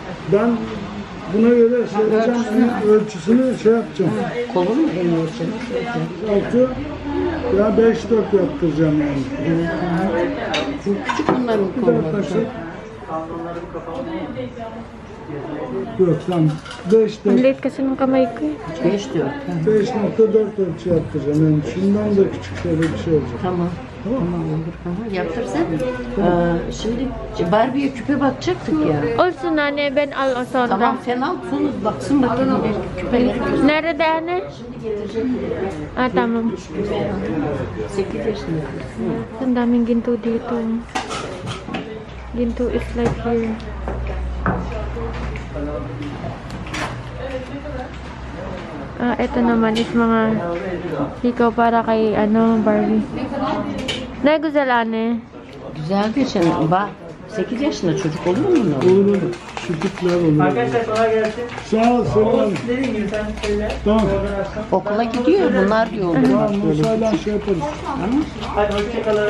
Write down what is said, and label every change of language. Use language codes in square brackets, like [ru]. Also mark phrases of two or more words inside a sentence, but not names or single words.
[tr] Ben buna göre söyleyeceğim, ölçüsünü şey yapacağım. Kolunu mu en ölçelim? 6 ya 5-4 yaptıracağım yani. Çünkü küçük bunların Bir daha kolları. taksak. Yok tamam. 5-4. [tl] Late kasi nung kamay ko eh. [tr] 5-4. 5.4 ölçü yaptıracağım. Yani şundan da küçük şöyle bir şey olacak. Tamam. Tamam olur. Aha, yaptırsan. Şimdi Barbie'ye küpe bakacaktık ya. Olsun anne, ben al o sonra. Tamam sen al sonra baksın bakayım bir küpeleri göster. Nerede anne? Ah, tamam. 8 yaşında. [tl] Ang daming ginto dito. Ginto [en] is like here. [tl] Ito naman is mga hikaw para kay Barbie. [tr] Ne güzel anne. Güzel bir şey. Bak 8 yaşında çocuk olur mu bunlar? Olur olur. Şu tipler olur. Arkadaşlar kolay gelsin. Sağ ol Selam. Dediğim gibi sen söyle. Tamam. Okula gidiyor bunlar diyor. Tamam Musa'yla şey yaparız. Hadi hoşçakalın.